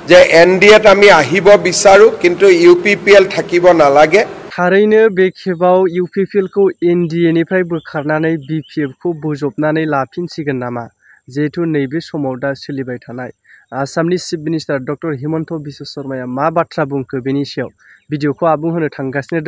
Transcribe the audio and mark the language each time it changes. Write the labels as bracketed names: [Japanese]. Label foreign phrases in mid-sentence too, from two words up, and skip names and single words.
[Assamese] যে এনডিএত আমি আহিব বিচাৰো কিন্তু ইউপিপিএল থাকিব নালাগে। [Bodo] थारैनो बे खेबाव इउपिपिएलखौ एनडिएनिफ्राय बोखारनानै बिपिएफखौ बोजबनानै लाफिनसिगोन नामा? जिहेतु नैबे समाव दा सोलिबाय थानाय आसामनि [English] chief minister [Bodo] डक्टर हिमन्त बिश्व शर्माया मा बाथ्रा बुंखो बेनि सायाव भिडिअखौ आबुं होनो थांगासिनो दङ।